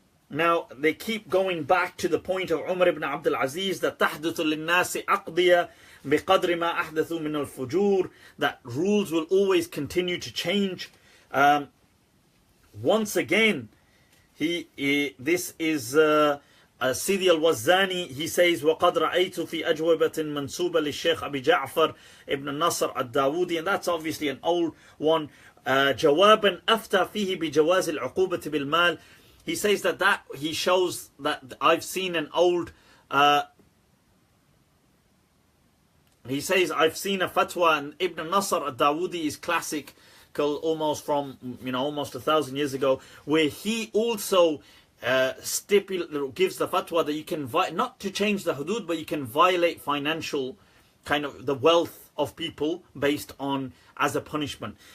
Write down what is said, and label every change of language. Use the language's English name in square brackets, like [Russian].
[English] Now they keep going back to the point of Umar ibn Abdul Aziz, that [Arabic] تحدث للناس أقضية بقدر ما أحدثوا من الفجور, [English] that rules will always continue to change. Once again, this is Sidi al-Wazzani. He says, [Arabic] وقد رأيت في أجوبة منسوبة للشيخ أبي جعفر ابن النصر الداودي, [English] and that's obviously an old one. [Arabic] جوابا أفتى فيه بجواز العقوبة بالمال. [English] He says that he shows that I've seen an old. He says I've seen a fatwa, and Ibn Nasr al-Dawudi is classic, almost from almost 1,000 years ago, where he also gives the fatwa that you can not to change the hudud, but you can violate financial kind of the wealth of people based on as a punishment.